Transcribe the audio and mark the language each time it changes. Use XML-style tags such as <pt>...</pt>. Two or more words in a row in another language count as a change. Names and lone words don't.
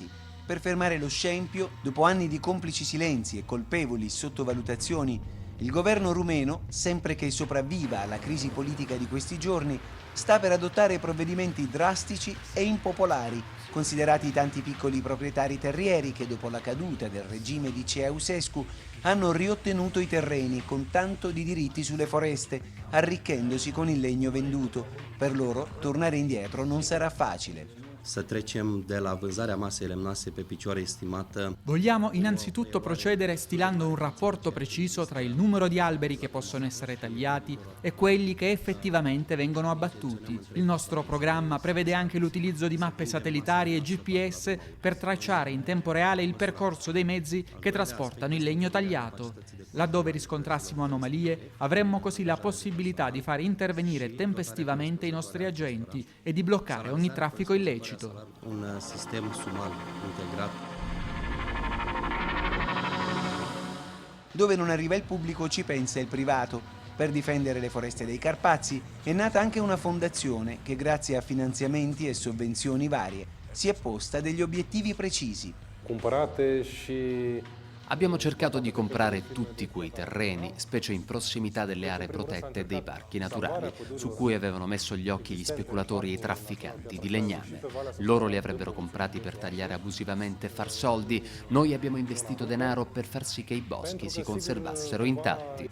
<it>Per fermare lo scempio, dopo anni di complici silenzi e colpevoli sottovalutazioni, il governo rumeno, sempre che sopravviva alla crisi politica di questi giorni, sta per adottare provvedimenti drastici e impopolari, considerati i tanti piccoli proprietari terrieri che dopo la caduta del regime di Ceausescu hanno riottenuto i terreni con tanto di diritti sulle foreste, arricchendosi con il legno venduto. Per loro tornare indietro non sarà facile.</it> <ro>Să trecem de la vânzarea masei lemnoase pe picioare estimată.</ro> <it>Vogliamo innanzitutto procedere stilando un rapporto preciso tra il numero di alberi che possono essere tagliati e quelli che effettivamente vengono abbattuti. Il nostro programma prevede anche l'utilizzo di mappe satellitari e GPS per tracciare in tempo reale il percorso dei mezzi che trasportano il legno tagliato. Laddove riscontrassimo anomalie, avremmo così la possibilità di far intervenire tempestivamente i nostri agenti e di bloccare ogni traffico illecito.</it> <ro>Un sistem sumal integrat.</ro> <it>Dove non arriva il pubblico ci pensa il privato. Per difendere le foreste dei Carpazi è nata anche una fondazione che grazie a finanziamenti e sovvenzioni varie si è posta degli obiettivi precisi.</it> <ro>Cumpărate și</ro> <it>Abbiamo cercato di comprare tutti quei terreni, specie in prossimità delle aree protette e dei parchi naturali, su cui avevano messo gli occhi gli speculatori e i trafficanti di legname. Loro li avrebbero comprati per tagliare abusivamente e far soldi. Noi abbiamo investito denaro per far sì che i boschi si conservassero intatti.</it>